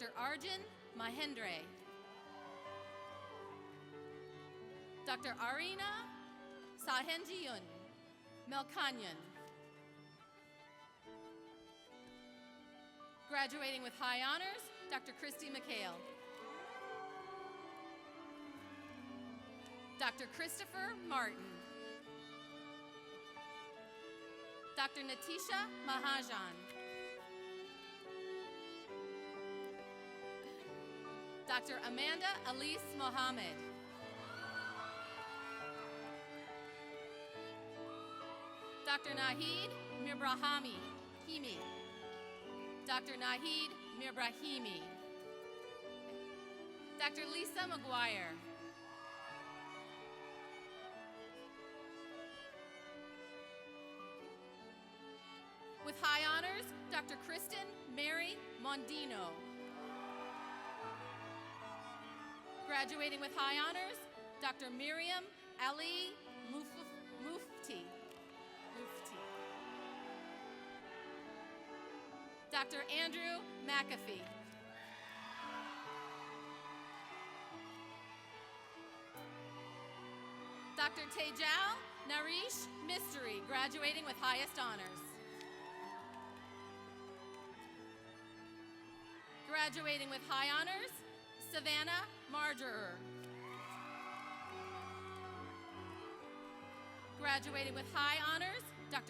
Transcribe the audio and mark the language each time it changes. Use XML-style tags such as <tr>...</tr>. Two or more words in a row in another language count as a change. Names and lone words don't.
<en>Arjun Mahendre. Dr. Arina Sahenjiyun Melkanyan. Graduating with high honors, Dr. Christy McHale. Dr. Christopher Martin. Dr. Natisha Mahajan. Dr. Amanda Elise Mohammed. Dr. Nahid Mirbrahimi. Dr. Nahid Mirbrahimi. Dr. Lisa McGuire. With high honors, Dr. Kristen Mary Mondino. Graduating with high honors, Dr. Miriam Ali Mufti. Dr. Andrew McAfee. Dr. Tejal Narish Mystery, graduating with highest honors. Graduating with high honors, Savannah Margerer. Graduating with high honors, Dr.</en>